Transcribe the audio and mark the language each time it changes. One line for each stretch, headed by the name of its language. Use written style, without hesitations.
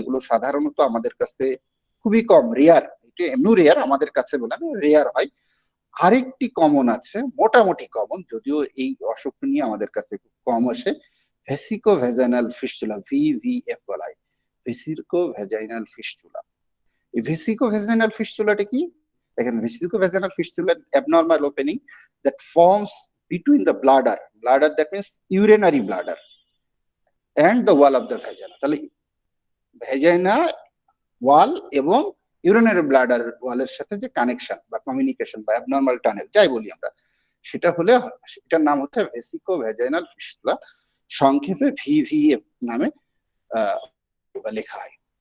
Bangla: এগুলো সাধারণত আমাদের কাছে খুবই কম, রেয়ার, এটা এমনি রেয়ার, আমাদের কাছে বলে রেয়ার হয়। আরেকটি কমন আছে, মোটামুটি কমন, যদিও এই অসুখ নিয়ে আমাদের কাছে খুব কম আসে, ভেসিকোভ্যাজাইনাল ফিস্টুলা, ভিভিএফ বলা হয়, ভেসিকোভ্যাজাইনাল ফিস্টুলা। এই ভেসিকোভ্যাজাইনাল ফিস্টুলাটা কি দেখেন,
English: Vesicovaginal fistula abnormal opening that forms between the bladder, that means urinary bladder, and the wall of the vagina.
Bangla: তাহলে ভ্যাজাইনা ওয়াল এবং ইউরিনারি ব্লাডার ওয়ালের সাথে যে কানেকশন বা কমিউনিকেশন বা অ্যাবনর্মাল টানেল যাই বলি আমরা, সেটা হলে সেটার নাম হচ্ছে ভেসিকোভ্যাজাইনাল ফিস্টুলা, সংক্ষেপে ভিভিএফ নামে লেখা হয়।